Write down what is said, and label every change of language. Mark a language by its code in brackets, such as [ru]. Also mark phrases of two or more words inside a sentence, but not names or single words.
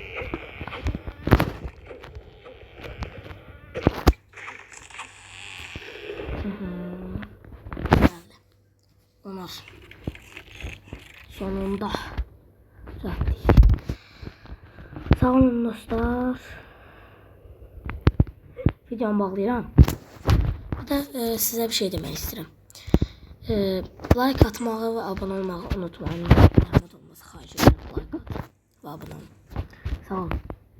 [tr] Onlar sonunda zaten. [az] Sağ olun dostlar. Videomu bağlayıram. [tr] Bir de size bir şey demek istedim. [az] Like atmağı ve abone olmağı unutmayın. Zahmet olmasa xahiş edirəm. [tr] Like at ve abone olun. Sağ olun.